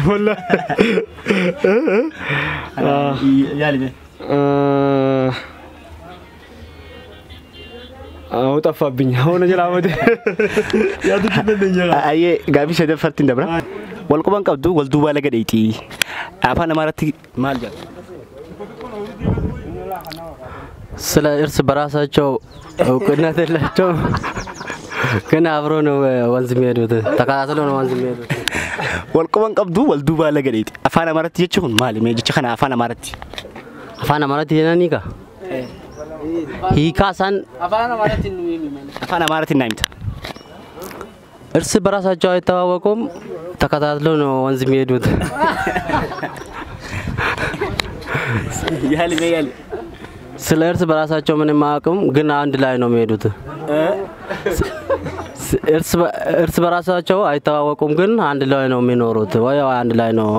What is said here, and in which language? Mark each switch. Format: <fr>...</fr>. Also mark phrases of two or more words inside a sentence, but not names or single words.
<om>Yaali mee. Xaffaa binya hana jalaa badee. Yaadu dandeenya. Ayyee gaaffii sadaffaatti dabra. Walquban qabdu wal duubaa laga dheetii. Afaan Amaaraatti maal jedha?</om> <am>ስለ እርስ በራሳቸው እውቅና የላቸው ግን አብሮ ነው ወንዝ የሚሄዱት ተከታትሎ ነው ወንዝ የሚሄዱት</am> <om>walquban qabdu wal duubaa laga dheetii afaan Amaaraatti jechuun maali mee jecha kana afaan Amaaraatti jenanii ka hiikaasan afaan Amaaraatti naa himta</om> <am>እርስ በራሳቸው አይተዋወቁም ተከታትሎ ነው ወንዝ የሚሄዱት</am> <om>ያሊ</om> <am>ስለ እርስ በራሳቸው ምንም አያውቁም ግን አንድ ላይ ነው የሚሄዱት እርስ በራሳቸው አይተዋወቁም ግን አንድ ላይ ነው የሚኖሩት ወይ አንድ ላይ ነው</am>